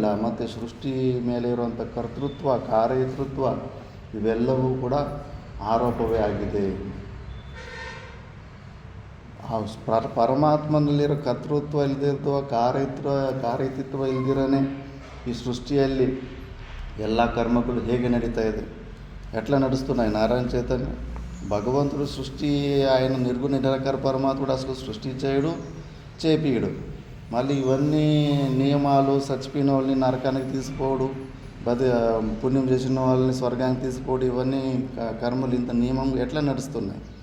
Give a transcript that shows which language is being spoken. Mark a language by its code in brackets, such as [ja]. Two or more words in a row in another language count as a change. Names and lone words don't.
[kn] ಮತ್ತು ಸೃಷ್ಟಿ ಮೇಲೆ ಇರುವಂಥ ಕರ್ತೃತ್ವ, ಕಾರ್ಯತೃತ್ವ ಇವೆಲ್ಲವೂ ಕೂಡ ಆರೋಪವೇ ಆಗಿದೆ. ಆ ಪರಮಾತ್ಮನಲ್ಲಿರೋ ಕರ್ತೃತ್ವ ಇಲ್ಲದಿರುವ ಕಾರ್ಯತೃತ್ವ ಇಲ್ದಿರನೇ ಈ ಸೃಷ್ಟಿಯಲ್ಲಿ ಎಲ್ಲ ಕರ್ಮಗಳು ಹೇಗೆ ನಡೀತಾ ಇದೆ? ಎಟ್ಲ ನಡೆಸ್ತು [te] ನಾರಾಯಣ ಚೈತನ್ಯ భగవంతుడు సృష్టి, ఆయన నిర్గుణ నిరాకార పరమాత్ముడు అసలు సృష్టి చేయడు, చేపియడు. మళ్ళీ ఇవన్నీ నియమాలు, చచ్చిపోయిన వాళ్ళని నరకానికి తీసుకోవడు, పుణ్యం చేసిన వాళ్ళని స్వర్గానికి తీసుకోవడం, ఇవన్నీ కర్మలు ఇంత నియమం ఎట్లా నడుస్తున్నాయి?